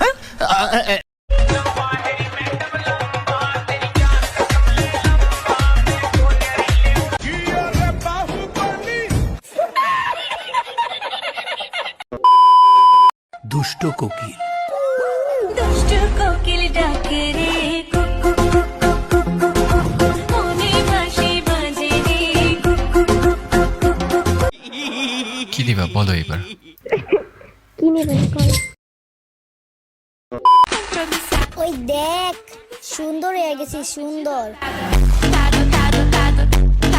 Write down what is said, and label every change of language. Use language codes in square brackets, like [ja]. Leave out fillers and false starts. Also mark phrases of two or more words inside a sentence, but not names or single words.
[bn] দুষ্ট কোকিল। দুষ্ট কোকিল ডাকে রে, কুকু কুকু কুকু কুকু, মনে বাঁশি বাজে রে, কুকু কুকু কুকু। কি দিবা বলো এবার? কি নেবেন কল? ওই দেখ সুন্দর হয়ে গেছি, সুন্দর।